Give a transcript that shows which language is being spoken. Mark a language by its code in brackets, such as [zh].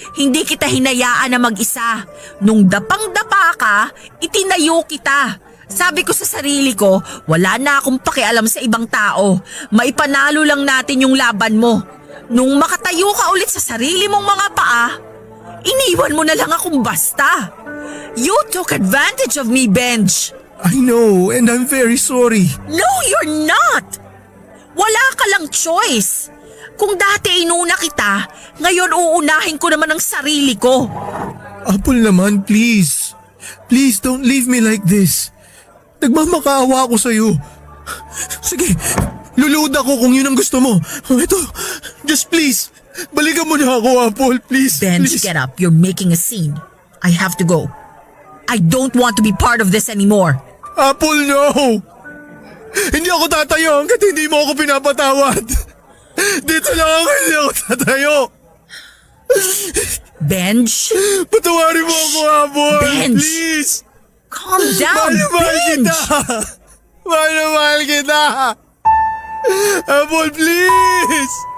[tl] Hindi kita hinayaan na mag-isa. Nung dapang-dapa ka, itinayo kita. Sabi ko sa sarili ko, wala na akong pakialam sa ibang tao. Maipanalo lang natin yung laban mo. Nung makatayo ka ulit sa sarili mong mga paa, iniwan mo na lang akong basta. [en] You took advantage of me, Benj. I know and I'm very sorry. No, you're not! [tl] Wala ka lang choice. Kung dati inuna kita, ngayon uunahin ko naman ang sarili ko. Apple naman, please. [en] Please don't leave me like this. [tl] Nagmamakaawa ako sa'yo. Sige, luluod ako kung yun ang gusto mo. Ito, just please, balikan mo na ako, Apple, please. Benj, [en] please. get up. You're making a scene. I have to go. I don't want to be part of this anymore. Apple, no! [tl] Hindi ako tatayo hanggat hindi mo ako pinapatawad. Dito lang ako, hindi ako tatayo. Benj, Patawarin mo ako, Apple. Benj. [en] Please. calm down, [tl] Mahal Benj. kita. Mahal kita. Apple, please.